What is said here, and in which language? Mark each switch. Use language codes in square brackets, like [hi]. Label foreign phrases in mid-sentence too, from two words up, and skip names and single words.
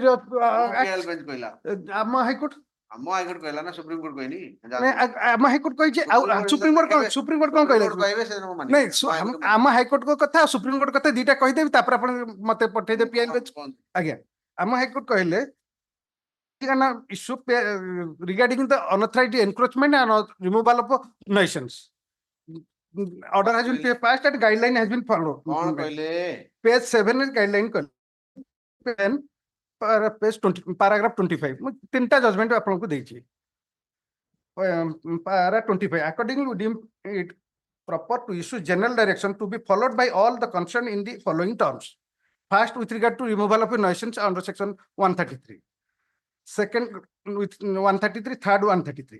[en] PIL bench [or] କହିଲା ଆମ ହାଇକୋର୍ଟ ଆମ ହାଇକୋର୍ଟ କହିଲା ନା ସୁପ୍ରିମକୋର୍ଟ କହିନି ଆମ ହାଇକୋର୍ଟ କହିଛି ଆଉ ସୁପ୍ରିମକୋର୍ଟ କଣ କହିଲେ କହିବେ ସେ ନାଇଁ ଆମ ହାଇକୋର୍ଟ କଥା ଆଉ ସୁପ୍ରିମକୋର୍ଟ କଥା ଦିଟା କହିଦେବି ତାପରେ ଆପଣ ମତେ ପଠେଇଦେବେ [en] PIL bench [or] ଆଜ୍ଞା ଆମ ହାଇକୋର୍ଟ କହିଲେ [en] issue regarding the unauthorized encroachment and removal of nuisance. Order has been passed and guideline has been followed. [or] କଣ କହିଲେ? [en] Page 7 is guideline page 20 paragraph 25 [or] ମୁଁ ତିନିଟା ଜଜମେଣ୍ଟ ଆପଣଙ୍କୁ ଦେଇଛି [en] para 25 accordingly we deem it proper to issue general direction to be followed by all the concerned in the following terms. First, with regard to removal of a nuisance under section 133. Second, with 133, third 133.